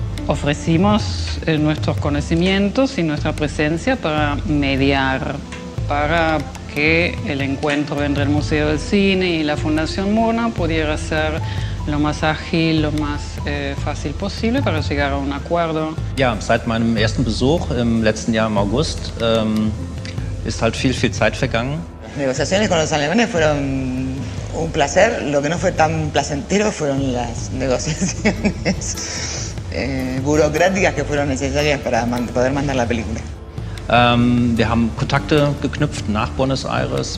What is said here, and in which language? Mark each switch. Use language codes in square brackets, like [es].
[es] Ofrecimos nuestros conocimientos y nuestra presencia para mediar, para que el encuentro entre el Museo del Cine y la Fundación Murnau pudiera ser lo más ágil, lo más fácil posible para llegar a un acuerdo. [de] Ja, seit meinem ersten Besuch im letzten Jahr im August ist halt viel Zeit vergangen. [es] Las negociaciones con los alemanes fueron un placer. Lo que no fue tan placentero fueron las negociaciones burocráticas que fueron necesarias para poder mandar la película. [de] Wir haben Kontakte geknüpft nach Buenos Aires.